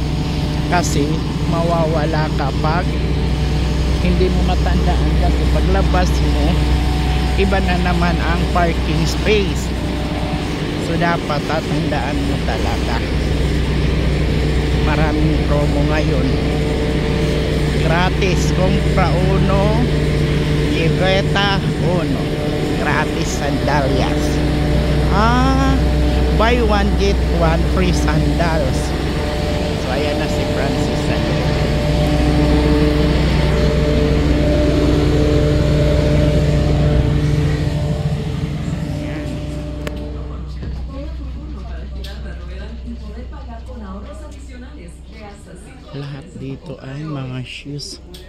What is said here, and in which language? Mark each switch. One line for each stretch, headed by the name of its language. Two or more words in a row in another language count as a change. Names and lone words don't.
Filipino: Kasi mawawala ka pag hindi mo matandaan. Kasi paglabas mo, iba na naman ang parking space. So dapat tatandaan mo talaga. Maraming promo ngayon.
Spanish: Gratis, compra uno, lleveta uno. Gratis sandalias.
English: Buy one get one free sandals.
Filipino: So ayan na si Francis. Lahat dito ay mga shoes.